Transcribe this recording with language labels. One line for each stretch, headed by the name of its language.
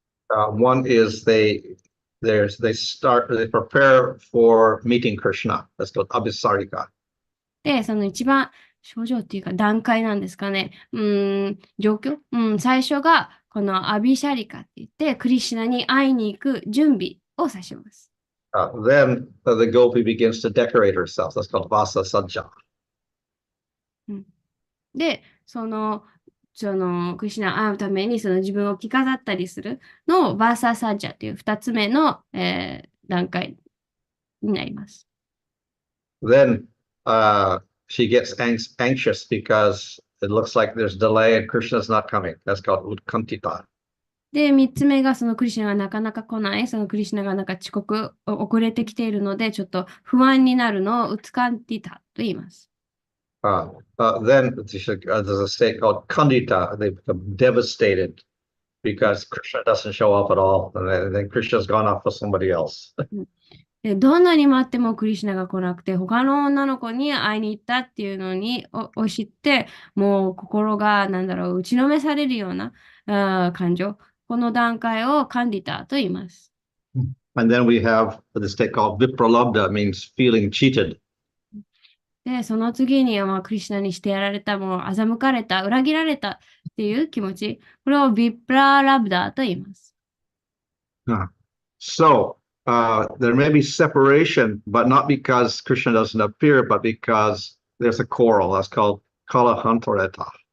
English: One is they prepare for meeting Krishna. That's called abhisarika.
Japanese: で、一番症状っていうか段階なんですかね。状況、最初がこのアビシャリカって言って、クリシュナに会いに行く準備を指します。
English: Then the gopi begins to decorate herself. That's called vasa sajja.
Japanese: で、クリシュナに会うために自分を着飾ったりするのをバーサーサッジャという2つ目の、段階になります。
English: Then she gets anxious because it looks like there's delay and Krishna's not coming. That's called utkantita.
Japanese: で、3つ目がクリシュナがなかなか来ない、クリシュナがなんか遅れてきているので、ちょっと不安になるのをウツカンティタと言います。
English: Then there's a state called kandita. They become devastated because Krishna doesn't show up at all. And then Krishna's gone off with somebody else.
Japanese: で、どんなに待ってもクリシュナが来なくて、他の女の子に会いに行ったっていうのを知って、もう心が、打ちのめされるような感情。この段階をカンディタと言います。
English: And then we have the state called vipralabdha, means feeling cheated.
Japanese: で、その次には、クリシュナにしてやられた、もう欺かれた、裏切られたっていう気持ち。これをビプララブダと言います。
English: So, there may be separation, but not because Krishna doesn't appear, but because there's a quarrel. That's called kalahantareta.